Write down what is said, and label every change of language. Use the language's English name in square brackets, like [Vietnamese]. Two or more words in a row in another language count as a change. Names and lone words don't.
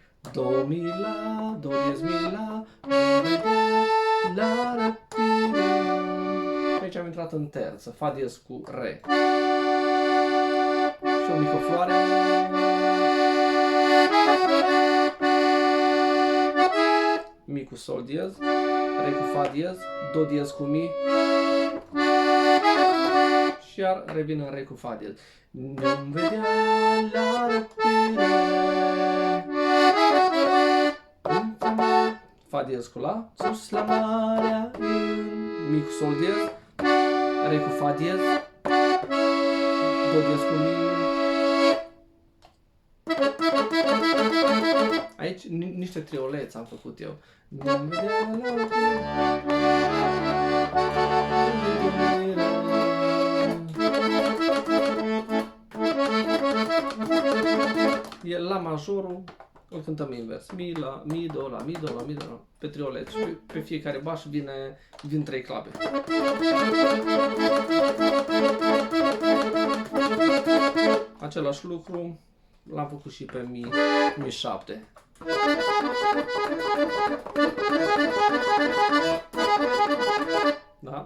[Romanian] Do, Mi, La, Do, diez, Mi, La. Ne-om vedea, La, rapide. Aici am intrat în terță, Fa diez cu Re. Și o mică floare. Mi cu Sol diez, Re cu Fa diez, Do diez cu Mi. Și iar revin în Re cu Fa diez. Ne-om vedea la răpire. Fa diez cu La, sus la marea, Mi cu Sol diez, Re cu Fa diez, Do diez cu Mi. Aici niște trioleți am făcut eu. Ne-om vedea la răpire. E La majorul, îl cântăm invers. Mi, La, Mi, Do, La, Mi, Do, La, Mi, Do, La. Pe triolet. Și pe fiecare baș vin 3 clape. Același lucru l-am făcut și pe Mi 7. Da?